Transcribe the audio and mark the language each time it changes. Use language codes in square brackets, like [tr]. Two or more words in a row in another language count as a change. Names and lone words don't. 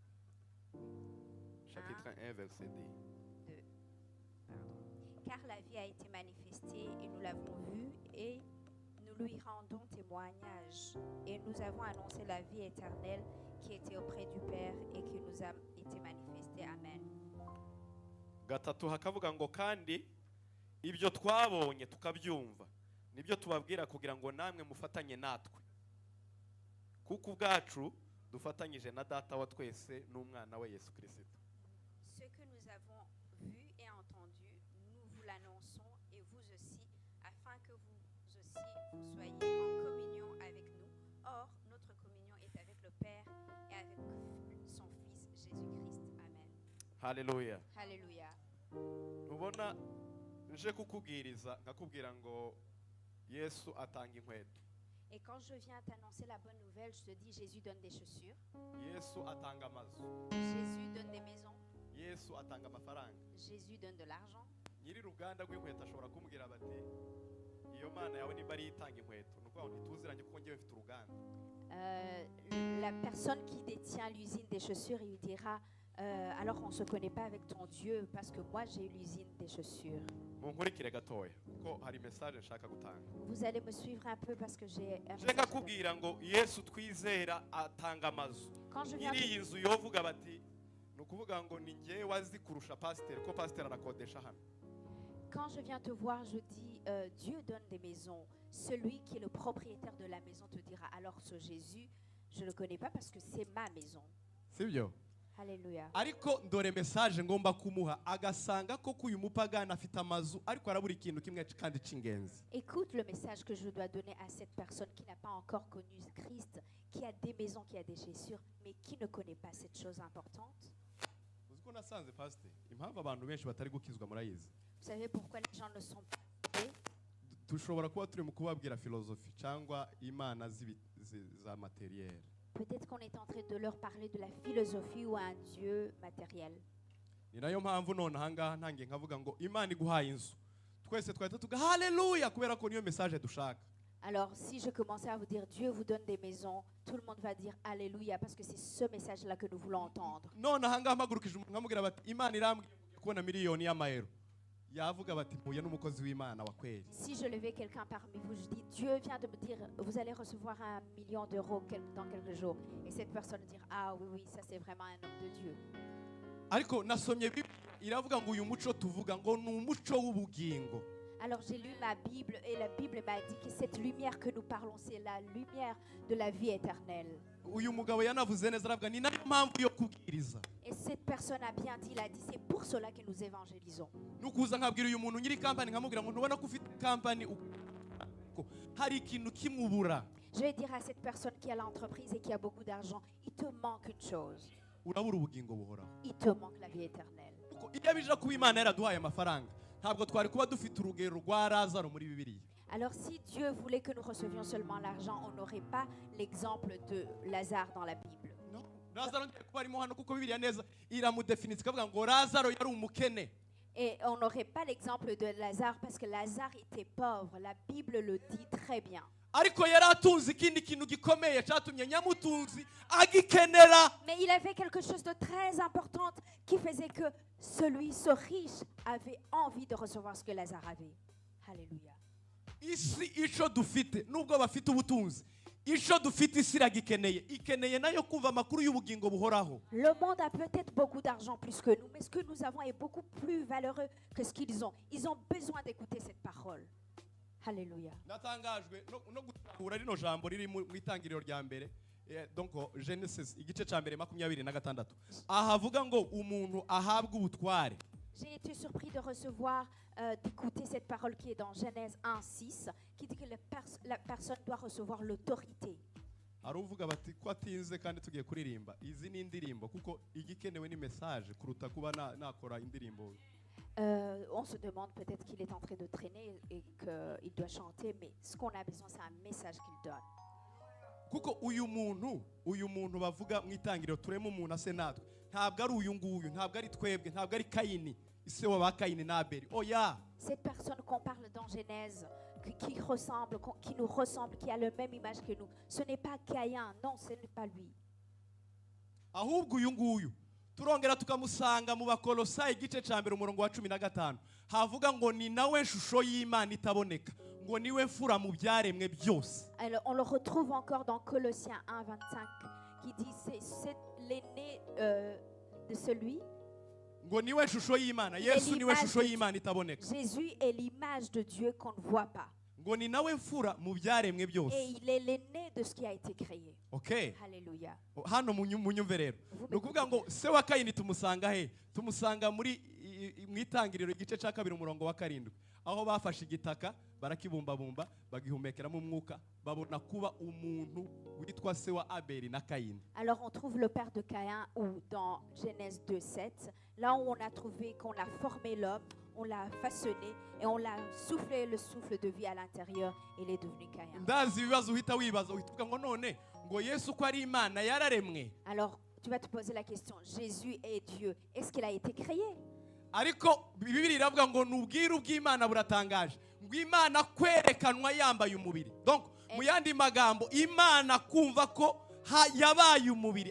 [fr] Chapitre 1, verset 2. Pardon. Car la vie a été manifestée et nous l'avons vue et nous lui rendons témoignage. Et nous avons annoncé la vie éternelle qui était auprès du Père et qui nous a été manifestée. Amen. [rw] Gatatu hakavuga ngo kandi ibyo twabonye tukabyumva nibyo tubabwira kugira ngo namwe mufatanye natwe kuko ubwacu dufatanyije na data wa twese n'umwana we Yesu Kristo. [fr] Ce que nous avons vu et entendu, nous vous l'annonçons et vous aussi, afin que vous aussi vous soyez en communion avec nous. Or, notre communion est avec le Père et avec son Fils Jésus-Christ. Amen. Hallelujah. Alléluia. [rw] Ubona nje kukubwiriza nkakubwira ngo Yesu atanga inkweto. [fr] Et quand je viens t'annoncer la bonne nouvelle, je te dis Jésus donne des chaussures. [rw] Yesu atanga amazu. [fr] Jésus donne des maisons. [rw] Yesu atanga amafaranga. [fr] Jésus donne de l'argent. [rw] Nyiri ruganda rw'inkweto ashobora kumbwira bati iyo mana yawe niba ari itanga inkweto nuko ntituziranye kuko ngiye mfite uruganda. [fr] La personne qui détient l'usine des chaussures, il lui dira alors on ne se connaît pas avec ton Dieu parce que moi j'ai l'usine des chaussures. [rw] Munkurikire gatoya kuko hari message nshaka gutanga. [fr] Vous allez me suivre un peu parce que j'ai un message. [rw] Reka kubwira ngo Yesu twizera atanga amazu. Nyiri inzu yovuga bati nukuvuga ngo ni ngiye wazi kurusha pasteur ko pasteur arakodesha hano. [fr] Quand je viens te voir, je dis Dieu donne des maisons. Celui qui est le propriétaire de la maison te dira alors ce Jésus, je ne le connais pas parce que c'est ma maison. [rw] Sibyo? Alléluia. Ariko ndore message ngomba kumuha agasanga ko kuyu mupagana afite amazu ariko arabura ikintu kimwe kandi cingenzi. [fr] Écoute le message que je dois donner à cette personne qui n'a pas encore connu Christ, qui a des maisons, qui a des chaussures, mais qui ne connaît pas cette chose importante. [rw] Uziko nasanze pastor impamvu abantu benshi batari gukizwa murayizi. [fr] Vous savez pourquoi les gens ne sont pas sauvés? [rw] Tushobora kuba turi mu kubabwira philosophy cyangwa imana za matériel. [fr] Peut-être qu'on est en train de leur parler de la philosophie ou un Dieu matériel. [rw] Ni nayo mpamvu none ahangaha ntangiye nkavuga ngo Imana iguhaye inzu. Twese twahita tuga haleluya kubera ko niyo message dushaka. [fr] Alors si je commençais à vous dire Dieu vous donne des maisons, tout le monde va dire alléluia parce que c'est ce message-là que nous voulons entendre. [rw] None ahangaha mpagurukije umuntu nkamubwira bati Imana irambwiye kubona miliyoni y'amayero. Yavuga bati mpuye n'umukozi w'Imana [sw] wa kweli. [fr] Si je levais quelqu'un parmi vous, je dis Dieu vient de me dire vous allez recevoir 1 million d'euros dans quelques jours, et cette personne dire ah oui oui ça c'est vraiment un homme de Dieu. [rw] Ariko nasomye iravuga ngo uyu muco tuvuga ngo ni umuco w'ubugingo. [fr] Alors j'ai lu ma Bible et la Bible m'a dit que cette lumière que nous parlons c'est la lumière de la vie éternelle. [rw] Uyu mugabo yanavuze neza aravuga ni nayo mpamvu yo kubwiriza. [fr] Et cette personne a bien dit, il a dit c'est pour cela que nous évangélisons. [rw] Nukuza nkabwira uyu muntu nyiri company nkamubwira ngo ntubona ko ufite company ko hari ikintu kimubura. [fr] Je vais dire à cette personne qui a l'entreprise et qui a beaucoup d'argent, il te manque une chose. [rw] Urabura ubugingo buhoraho. [fr] Il te manque la vie éternelle. [rw] Iyo bija kuba Imana yaraduhaye amafaranga ntabwo twari kuba dufite urugero rwa Lazaro muri Bibiliya. [fr] Alors si Dieu voulait que nous recevions seulement l'argent, on n'aurait pas l'exemple de Lazare dans la Bible. Non, [rw] Lazaro ngiye kuba arimo hano kuko Bibiliya neza iramudefinitse ikavuga ngo Lazaro yari umukene. [fr] Et on n'aurait pas l'exemple de Lazare parce que Lazare était pauvre. La Bible le dit très bien. [rw] Ariko yari atunze ikindi kintu gikomeye cyatumye nyamutunzi agikenera. [fr] Mais il avait quelque chose de très important qui faisait que ce riche avait envie de recevoir ce que Lazare avait. Alléluia. [rw] Isi ico dufite nubwo bafite ubutunzi icyo dufite isi iragikeneye, ikeneye nayo kumva amakuru y'ubugingo buhoraho. [fr] Le monde a peut-être beaucoup d'argent plus que nous, mais ce que nous avons est beaucoup plus valeureux que ce qu'ils ont. Ils ont besoin d'écouter cette parole. Alléluia. [rw] Natangajwe no gutahura rino jambo riri mu itangiriro rya mbere, donc Genesis igice cya mbere 26 ahavuga ngo umuntu ahabwa ubutware. [fr] J'ai été surpris de recevoir, d'écouter cette parole qui est dans Genèse 1:6, qui dit que la personne doit recevoir l'autorité. [rw] Aruvuga bati ko atinze kandi tugiye kuririmba izi ni indirimbo kuko igikenewe ni message kuruta kuba nakora indirimbo. [fr] On se demande peut-être qu'il est en train de traîner et qu'il doit chanter, mais ce qu'on a besoin, c'est un message qu'il donne. [rw] Kuko uyu muntu bavuga mu itangiriro turemo umuntu ase natwe ntabwo ari uyu nguyu, ntabwo ari twebwe, ntabwo ari Kayini ise wa Kayini na Abeli. Oya, [fr] cette personne qu'on parle dans Genèse qui ressemble, qui nous ressemble, qui a la même image que nous, ce n'est pas Caïn, non, ce n'est pas lui. [rw] ahubwo uyu nguyu turongera tukamusanga mu Bakolosayi igice cya mbere umurongo wa 15 havuga ngo ni nawe shusho y'Imana itaboneka, ngo niwe mfura mu byaremwe byose. [fr] Alors, on le retrouve encore dans Colossiens 1:25 qui dit c'est l'aîné de celui. [rw] Ngo niwe shusho y'Imana, Yesu niwe shusho y'Imana itaboneka. [fr] Jésus est l'image de Dieu qu'on ne voit pas. [rw] Ngo ni nawe mfura mu byaremwe byose. [fr] Et il est l'aîné de ce qui a été créé. Okay. Alléluia. [rw] Hano munyumve rero. Nukuvuga ngo se wa Kayini tumusanga he? Tumusanga muri mu itangiriro igice cya kabiri umurongo wa 7. Aho bafashe igitaka barakibumbabumba bagihumekeramo umwuka babona kuba umuntu witwa se wa Abeli na Kayini. Alors on trouve le père de Caïn ou dans Genèse 2:7, là où on a trouvé qu'on a formé l'homme, on l'a façonné et on l'a soufflé le souffle de vie à l'intérieur et il est devenu Caïn. Ndazi ibibazo uhita wibaza uhita ngo none ngo Yesu ko ari Imana yararemwe. Alors tu vas te poser la question, Jésus est Dieu, est-ce qu'il a été créé? Ariko Bibiliya iravuga ngo nubwiru bw'Imana buratangaje, ngo Imana kwerekanwa yambaye umubiri. Donc mu yandi magambo Imana kumva ko yabaye umubiri.